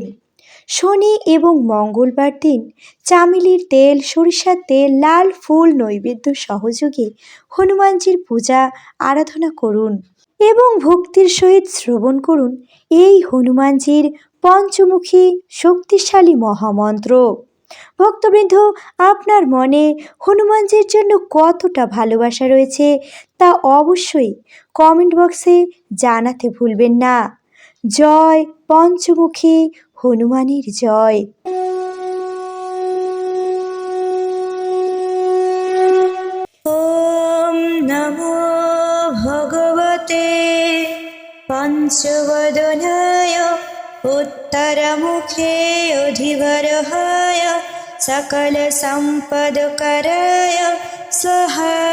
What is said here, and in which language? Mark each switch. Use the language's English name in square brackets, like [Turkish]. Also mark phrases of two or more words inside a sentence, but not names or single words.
[Bangla] শনি এবং মঙ্গলবার দিন চামেলির তেল, সরিষার তেল, লাল ফুল নৈবেদ্য সহযোগে হনুমানজির পূজা আরাধনা করুন এবং ভক্তির সহিত শ্রবণ করুন এই হনুমানজির পঞ্চমুখী শক্তিশালী মহামন্ত্র। ভক্তবৃন্দ, আপনার মনে হনুমানজির জন্য কতটা ভালোবাসা রয়েছে তা অবশ্যই কমেন্ট বক্সে জানাতে ভুলবেন না। জয় পঞ্চমুখী হনুমানের জয়। [Sanskrit] ওম নমো ভগবতে পঞ্চবদনায় उत्तरमुखे अधिवरहाय सकलसम्पदकराय स्वाहा।